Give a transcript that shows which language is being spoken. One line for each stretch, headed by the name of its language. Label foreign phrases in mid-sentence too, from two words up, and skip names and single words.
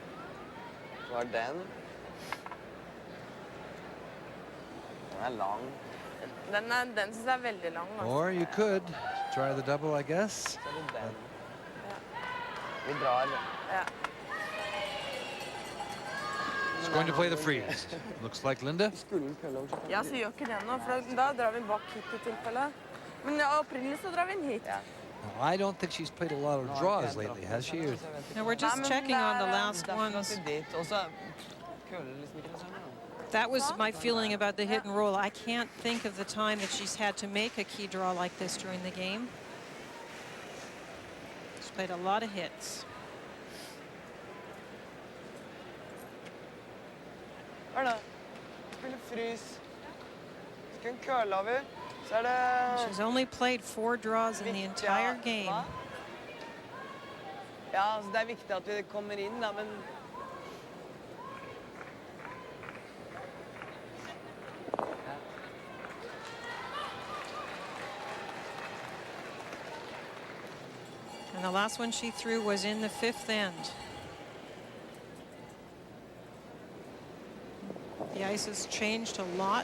English: Or you could try the double, I guess. It's going to play the freeze. Looks like Linda.
Norwegian: Ja, så gjør ikke det nå, for da drar vi bak hit i tilfelle. Men opprinnelig så drar vi den hit.
English: I don't think she's played a lot of draws lately, has she? Now we're just checking on the last ones. That was my feeling about the hit and roll. I can't think of the time that she's had to make a key draw like this during the game. She's played a lot of hits. She's only played 4 draws in the entire game.
Norwegian: Ja, altså det viktig at vi kommer inn da, men
English: And the last one she threw was in the 5th end. The ice has changed a lot.